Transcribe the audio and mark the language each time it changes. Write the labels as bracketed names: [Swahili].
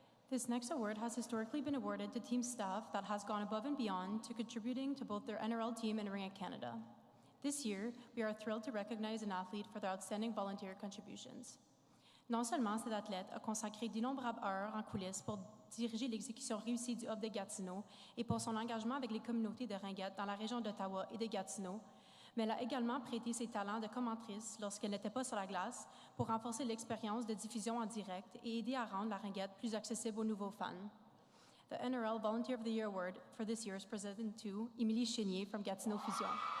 [English] This next award has historically been awarded to team staff that has gone above and beyond to contributing to both their NRL team and Ringette Canada. This year, we are thrilled to recognize an athlete for their outstanding volunteer contributions. [French] Non seulement cet athlète a consacré d'innombrables heures en coulisses pour diriger l'exécution réussie du Hub de Gatineau et pour son engagement avec les communautés de Ringette dans la région d'Ottawa et de Gatineau, mais elle a également prêté ses talents de commentatrice lorsqu'elle n'était pas sur la glace pour renforcer l'expérience de diffusion en direct et aider à rendre la Ringette plus accessible aux nouveaux fans. [English] The NRL Volunteer of the Year Award for this year is presented to Émilie Chénier from Gatineau Fusion.